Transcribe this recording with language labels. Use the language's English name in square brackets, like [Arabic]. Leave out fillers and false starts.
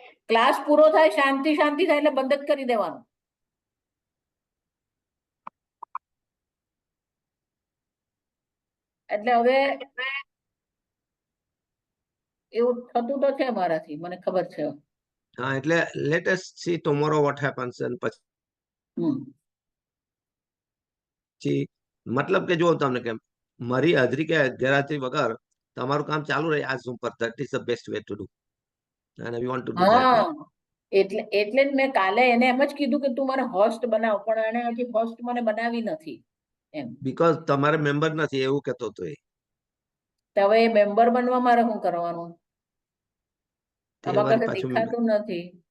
[Gujarati] Class પૂરો થાય, શાંતિ થાય એટલે બંધ જ કરી દેવાનું. એટલે હવે એવું થતું તો છે મારાથી, મને ખબર છે. હા, એટલે [English] let us see tomorrow what happens. [Gujarati] and પછી મતલબ કે જો તમને કેમ મારી હાજરી કે ગેરહાજરી વગર તમારું કામ ચાલુ રહે આ ઝૂમ પર. [English] that is the best way to do and we want to do that. [Gujarati] એટલે જ મેં કાલે એને એમ જ કીધું કે તું મને હોસ્ટ બનાવ, પણ એને હજી હોસ્ટ મને બનાવી નથી એમ. બીકોઝ તમારે મેમ્બર નથી એવું કહેતો હતો એ. હવે એ મેમ્બર બનવા મારે શું કરવાનું? આમાં કશે દેખાતું નથી.